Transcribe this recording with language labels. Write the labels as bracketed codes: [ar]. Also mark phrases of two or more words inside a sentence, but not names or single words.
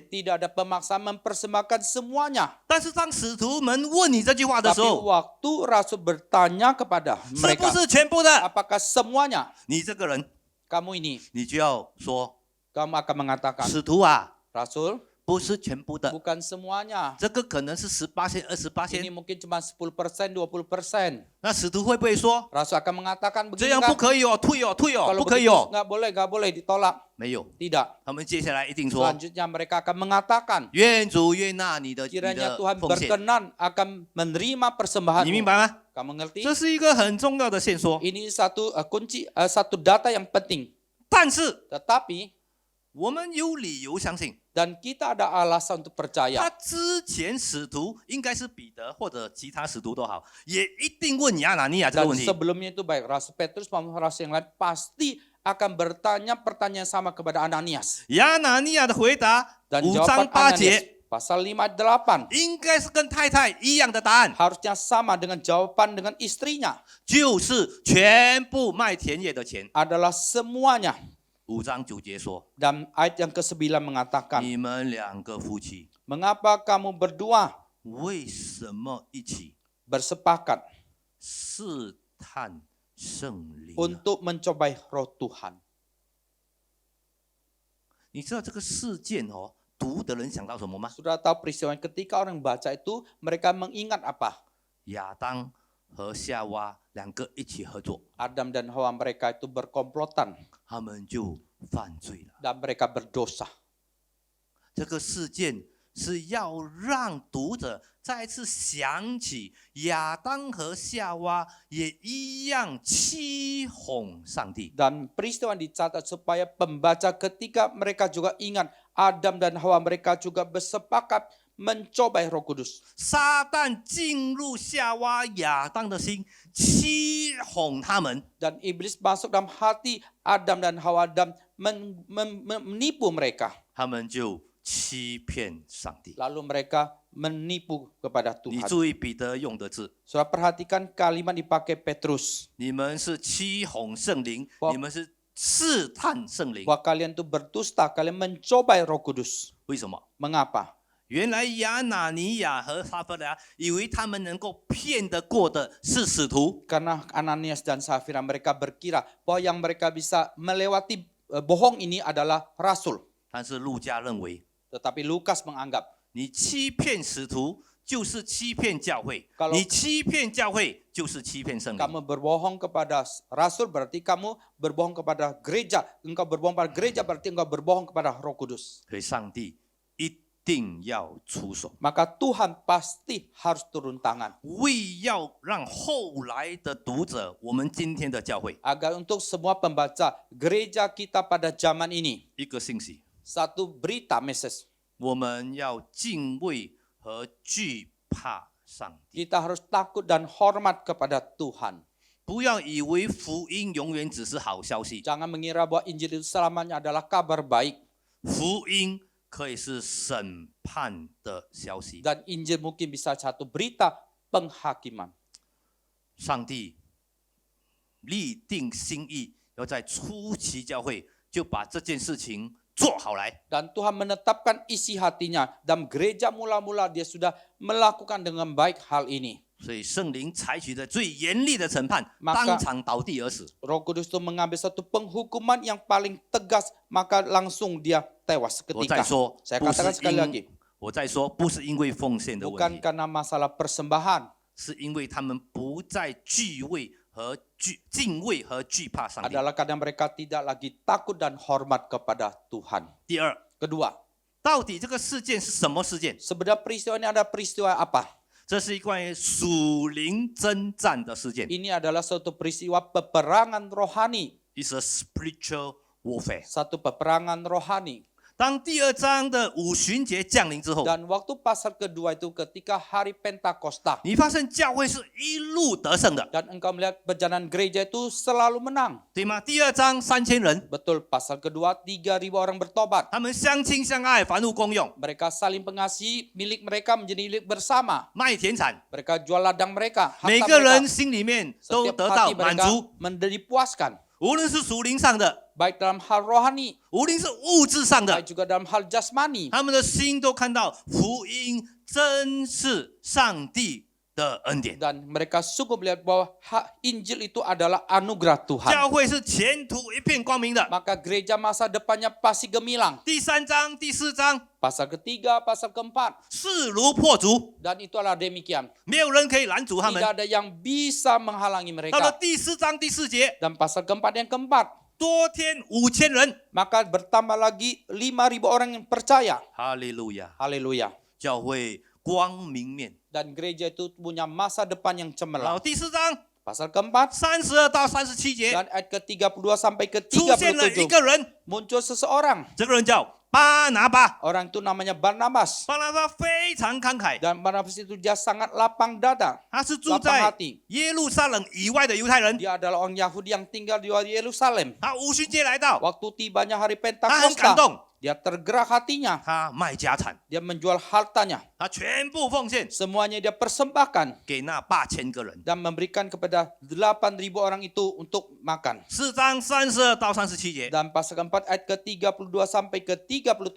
[id] Tidak ada pemaksaan mempersembahkan semuanya. [zh] 但是当使徒们问你这句话的时 [id] Tapi [zh] 候， [id] waktu rasul bertanya kepada [zh] 是不 [id] mereka, [zh] 是全部的？ [id] apakah semuanya? [zh] 你这个人， [id] Kamu ini, [zh] 你就要说， [id] kamu akan mengatakan, [zh] 使徒啊， [id] Rasul, [zh] 不是全部的， [id] bukan semuanya. [zh] 这个可能是18%、 [id] Ini [zh] 28%。 [id] mungkin cuma 10%, 20%. [zh] 那使徒会不会说 [id] Rasul akan mengatakan [zh] 这 [id] begini [zh] 样 [id] kan? [zh] 不可以哦，退哦，退哦， [id] Kalau [zh] 不可以 [id] begitu [zh] 哦？ [id] nggak boleh ditolak. [zh] 没有， [id] Tidak. [zh] 他们接下来一定说， [id] Selanjutnya mereka akan mengatakan, [zh] 愿主悦纳你的 [id] kiranya Tuhan [zh] 奉献， [id] berkenan akan menerima persembahan. [zh] 你明白吗？ [id] Kamu ngerti? [zh] 这是一个很重要的线索。 [id] Ini satu kunci, satu data yang penting. [zh] 但是 [id] Tetapi [zh] 我们有理由相信， [id] dan kita ada alasan untuk [zh] 他 [id] percaya. [zh] 之前使徒应该是彼得或者其他使徒都好，也一定问亚拿尼亚这个 [id] Dan [zh] 问题。 [id] sebelumnya itu baik Rasul Petrus maupun rasul yang lain pasti akan bertanya pertanyaan sama kepada Ananias. [zh] 亚拿尼亚的回答， [id] Dan [zh] 5章 [id] jawaban [zh] 8 [id] Ananias [zh] 节， [id] pasal 5:8 [zh] 应该是跟太太一样的答案， [id] harusnya sama dengan jawaban dengan istrinya, [zh] 就是全部卖田野的钱。 [id] adalah semuanya. [zh] 5 章9节说， [id] Dan ayat yang ke-9 mengatakan, [zh] 你们两个夫妻 [id] mengapa kamu berdua [zh] 为什么一起 [id] bersepakat [zh] 试探圣灵呢？ [id] untuk mencobai roh Tuhan? [zh] 你知道这个事件哦，读的人想到什么吗？ [id] Sudah tahu peristiwa ketika orang baca itu mereka mengingat apa? [zh] 亚当和夏娃两个一起合作， [id] Adam dan Hawa mereka itu berkomplotan [zh] 他们就犯罪了。 [id] dan mereka berdosa. [zh] 这个事件是要让读者再次想起亚当和夏娃也一样欺哄上帝。 [id] Dan peristiwa dicatat supaya pembaca ketika mereka juga ingat Adam dan Hawa mereka juga bersepakat mencobai Roh Kudus. [zh] 撒旦进入夏娃、亚当的心，欺哄他们。 [id] Dan iblis masuk dalam hati Adam dan Hawa dan menipu mereka. [zh] 他们就欺骗上帝。 [id] Lalu mereka menipu kepada [zh] 你 [id] Tuhan. [zh] 注意彼得用的字， [id] Saudara perhatikan kalimat dipakai Petrus. [zh] 你们是欺哄圣灵， [id] Wah. [zh] 你们是试探圣灵。 [id] Bahwa kalian itu berdusta, kalian mencobai Roh Kudus. [zh] 为什么？ [id] Mengapa? [zh] 原来亚拿尼亚和撒非拉以为他们能够骗得过的是使徒， [id] Karena Ananias dan Safira mereka berkira bahwa yang mereka bisa melewati bohong ini adalah rasul. [zh] 但是路加认为， [id] Tetapi Lukas menganggap [zh] 你欺骗使徒就是欺骗教会， [id] Kalau- [zh] 你欺骗教会就是欺骗圣灵。 [id] kamu berbohong kepada rasul berarti kamu berbohong kepada gereja. Engkau berbohong pada gereja berarti engkau berbohong kepada Roh Kudus. [zh] 所以上帝一定要出手， [id] Maka Tuhan pasti harus turun tangan [zh] 为要让后来的读者，我们今天的教会， [id] agar untuk semua pembaca gereja kita pada zaman ini [zh] 一个信息， [id] satu berita message. [zh] 我们要敬畏和惧怕上帝， [id] Kita harus takut dan hormat kepada Tuhan. [zh] 不要以为福音永远只是好消息， [id] Jangan mengira bahwa Injil itu selamanya adalah kabar baik. [zh] 福音可以是审判的消息。 [id] Dan Injil mungkin bisa satu berita penghakiman. [zh] 上帝立定心意，要在初期教会就把这件事情做好来。 [id] Dan Tuhan menetapkan isi hatinya. Dalam gereja mula-mula dia sudah melakukan dengan baik hal ini. [zh] 所以圣灵采取的最严厉的审判， [id] Maka- [zh] 当场倒地而死。 [id] Roh Kudus itu mengambil satu penghukuman yang paling tegas, maka langsung dia tewas [zh] 我 [id] seketika. [zh] 再说， [id] Saya [zh] 不 [id] katakan [zh] 是 [id] sekali lagi, [zh] 我再说，不是因为奉献的问 [id] bukan [zh] 题， [id] karena masalah persembahan, [zh] 是因为他们不再敬畏和惧怕上帝。 [id] adalah karena mereka tidak lagi takut dan hormat kepada Tuhan. [zh] 第二， [id] Kedua, [zh] 到底这个事件是什么事件？ [id] sebenarnya peristiwa ini ada peristiwa apa? [zh] 这是一关于属灵征战的事件 [id] Ini adalah suatu peristiwa peperangan rohani, [en] ，is a spiritual warfare。 [id] satu peperangan rohani. [zh] 当第二章的五旬节降临之后， [id] Dan waktu pasal kedua itu ketika hari Pentakosta, [zh] 你发现教会是一路得胜的， [id] dan engkau melihat perjalanan gereja itu selalu menang. [zh] 对吗？第二章3000人， [id] Betul, pasal kedua 3.000 orang bertobat. [zh] 他们相亲相爱，凡物公用， [id] Mereka saling mengasihi, milik mereka menjadi milik bersama. [zh] 卖田产， [id] Mereka jual ladang mereka, [zh] 每 [id] harta [zh] 个 [id] mereka. [zh] 人心里面都 [id] Setiap [zh] 得到 [id] hati [zh] 满 [id] mereka [zh] 足， [id] dipuaskan. [zh] 无论是属灵上的， [id] Baik dalam hal rohani, [zh] 无论是物质上的 [id] baik，juga dalam hal jasmani. [zh] 他们的心都看到福音真是上帝的恩典。 [id] Dan mereka sungguh melihat bahwa Injil itu adalah anugerah Tuhan. [zh] 教会是前途一片光明的。 [id] Maka gereja masa depannya pasti gemilang. [zh] 第三章、第四章 [id] Pasal ketiga, pasal keempat. [zh] 势如破竹， [id] Dan itulah demikian. [zh] 没有人可以拦阻他们 [id] Tidak。ada yang bisa menghalangi [zh] 到了 [id] mereka. [zh] 第四章第四节， [id] Dan pasal keempat yang keempat, [zh] 多添5000人。 [id] maka bertambah lagi 5.000 orang yang percaya. [zh] 哈利路亚！ [id] Haleluya. [zh] 教会光明面。 [id] Dan gereja itu punya masa depan yang [zh] 然后 [id] cemerlang. [zh] 第四章 [id] Pasal keempat, [zh] 32 到37节 [id] dan ayat ke-32 sampai [zh] 出现了一 [id] ke-37, [zh] 个人， [id] muncul seseorang. [zh] 这个人叫巴拿巴。 [id] Orang itu namanya Barnabas. [zh] 巴拿巴非常慷慨， [id] Dan Barnabas itu dia sangat lapang dada. [zh] 他是住 [id] lapang [zh] 在 [id] hati. [zh] 耶路撒冷以外的犹太人。 [id] Dia adalah orang Yahudi yang tinggal di Yerusalem. [zh] 他五旬节来到， [id] Waktu tibanya hari [zh] 他很感 [id] Pentakosta, [zh] 动， [id] dia tergerak hatinya. [zh] 他卖家产， [id] Dia menjual hartanya. [zh] 他全部奉献 [id] Semuanya dia persembahkan [zh] 给那8000个人。 [id] dan memberikan kepada 8.000 orang itu untuk makan. [zh] 4 章32到37节， [id] Dan pasal keempat ayat ke-32 sampai ke-37.